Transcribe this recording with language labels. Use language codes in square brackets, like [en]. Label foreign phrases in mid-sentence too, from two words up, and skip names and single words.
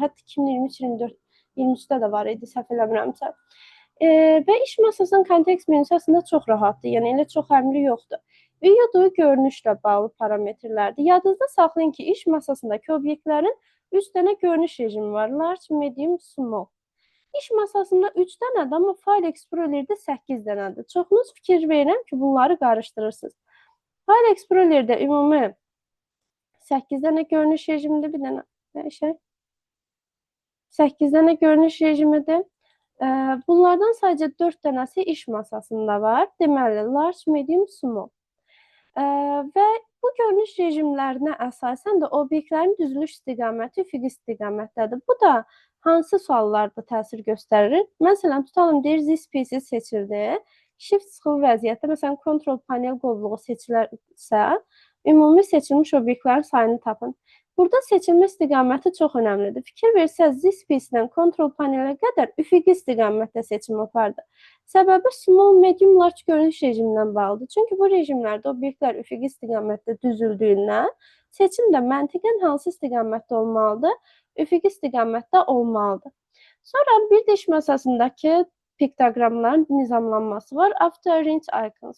[az] Hətta 2023-24 23-də də var idi, səhv eləmirəmsə. Və iş masasının kontekst menüsü əslində çox rahatdır. Yəni, elə çox əmri yoxdur. View görünüşlə bağlı parametrlərdir. Yadınızda saxlayın ki, iş masasındakı obyektlərin 3 dənə görünüş rejimi var. [en] Large, medium, small. [az] İş masasında 3 dənədir, amma File Explorer'də 8 dənədir. Çoxunuz fikir verirəm ki, bunları qarışdırırsınız. File Explorer'də ümumi 8 dənə görünüş rejimidir. Bir dənə dəyişək. 8 dənə görünüş rejimidir. Bunlardan sadəcə 4 dənəsi iş masasında var. Deməli, [en] large, medium, small. [az] Və bu görünüş rejimlərinə əsasən də obyektlərin düzülüş istiqaməti üfüqi istiqamətdədir. Bu da hansı suallarda təsir göstərir? Məsələn, tutalım deyir, this piece seçildi. Shift sıxılı vəziyyətdə, məsələn, control panel qovluğu seçilərsə, ümumi seçilmiş obyektlərin sayını tapın. Burada seçilmə istiqaməti çox önəmlidir. Fikir versəz, this piece-dən control panelə qədər üfüqi istiqamətdə seçim apardı. Səbəbi [en] small, medium, large [az] görünüş rejimindən bağlıdır. Çünki bu rejimlərdə obyektlər üfüqi istiqamətdə düzüldüyündən seçim də məntiqən hansı istiqamətdə olmalıdır? Üfüqi istiqamətdə olmalıdır. Sonra bir də iş masasındakı piktoqramların nizamlanması var. [en] After Arrange Icons.